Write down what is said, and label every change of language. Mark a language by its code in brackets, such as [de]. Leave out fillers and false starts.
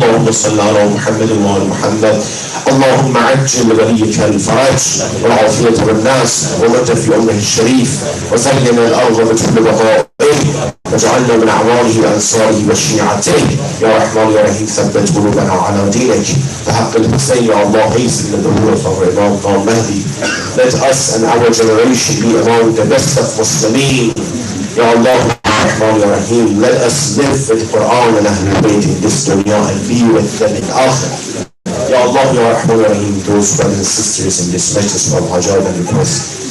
[ar] اللهم صل على محمد وآل محمد. اللهم عجل وليك الفرج والعافية والناس ومد في أمره الشريف وزين الأرض بكل بقائه واجعلنا من أعوانه وأنصاره وشيعته يا رحمن يا رحيم ثبت قلوبنا على دينك بحق الحسين يا الله [en] hasten the door of our Imam al-Mahdi. Let us and our generation be among the best of Muslimin. Ya Allah, Rahman Ya Rahim, let us live with Quran and Ahlul Bayt in this dunya and be with them in Akhirah. Ya Allah, Ya Rahman Ya Rahim, those brothers and sisters in this majlis of hajat and request.